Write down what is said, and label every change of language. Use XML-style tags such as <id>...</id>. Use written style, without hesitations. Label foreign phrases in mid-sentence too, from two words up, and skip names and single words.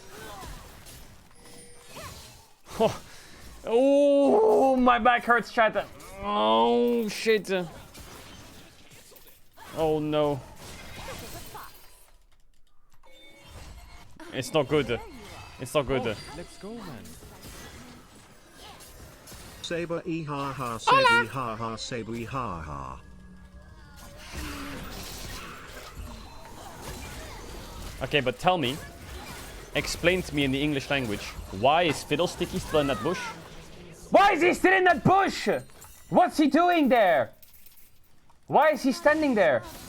<en>Oh. Oh, my back hurts, chat. Oh, shit. Oh, no. It's not good. It's not good. Let's go, man. Saber e ha ha, saber ha ha, saber e ha ha. Okay, but tell me, explain to me in the English language, why is Fiddlesticky still in that bush? Why is he still in that bush? What's he doing there? Why is he standing there?</en>